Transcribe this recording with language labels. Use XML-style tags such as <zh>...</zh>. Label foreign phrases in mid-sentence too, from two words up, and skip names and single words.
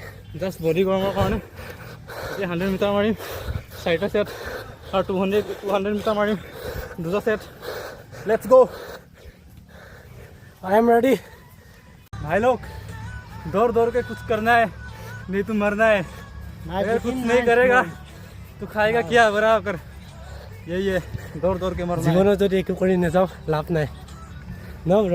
<en>just body</en> <as>গৰমৰ কাৰণে। এতিয়া 100 মিটাৰ মাৰিম 4টা ছেট, আৰু 200 মিটাৰ মাৰিম 2টা ছেট।</as> <en>let's go, I am ready.</en> <hi>भाई लोग दौड़ दौड़ के कुछ करना है, नहीं तो मरना है। अगर कुछ नहीं करेगा तो खाएगा क्या बराबर। यही है, दौड़ दौड़ के मरना है।</hi> <as>জীৱনত যদি একো কৰি নাযাওঁ লাভ নাই ন ব্ৰ?</as>